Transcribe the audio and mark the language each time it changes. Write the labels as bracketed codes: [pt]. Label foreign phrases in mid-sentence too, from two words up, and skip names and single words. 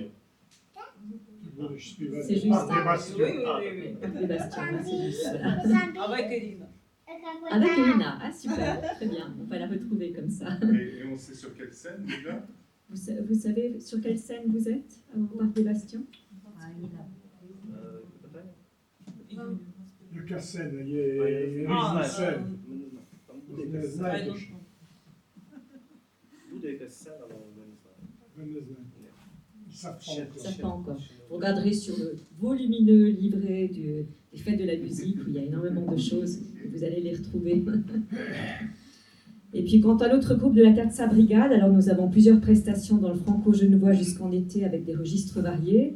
[fr] C'est juste. Parc des Bastions, hein, c'est juste. Voilà. Avec Elina. Avec Elina, ah super, très bien. On va la retrouver comme ça. Et on sait sur quelle scène déjà? Vous savez sur quelle scène vous êtes au Parc des Bastions? [uk] Яка сцена? Є різні сцени. Не знаєте, що? Буде якась сцена, але ми не знаємо. Ви не знаєте. [fr] Ça pas encore. Vous regarderez sur le volumineux livret des Fêtes de la musique où il y a énormément de choses. Vous allez les retrouver. Et puis quant à l'autre groupe de la Terza Brigade, alors nous avons plusieurs prestations dans le franco-genevois jusqu'en été avec des registres variés.